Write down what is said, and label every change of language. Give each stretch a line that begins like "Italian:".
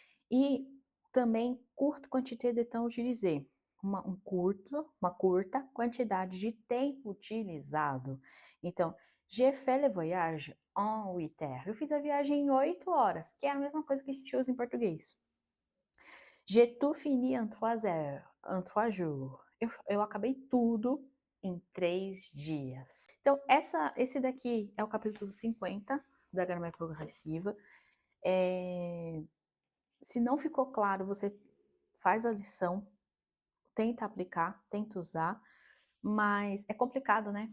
Portuguese: E também
French: curte quantité de temps utilisé.
Portuguese: Uma curta quantidade de tempo utilizado.
French: Então, j'ai fait le voyage en 8 heures.
Portuguese: Eu fiz a viagem em 8 horas, que é a mesma coisa que a gente usa em português.
French: J'ai tout fini en 3 heures, en 3 jours.
Portuguese: Eu acabei tudo em 3 dias. Então, esse daqui é o capítulo 50 da gramática progressiva. Se não ficou claro, você faz a lição, tenta aplicar, tenta usar, mas é complicado, né?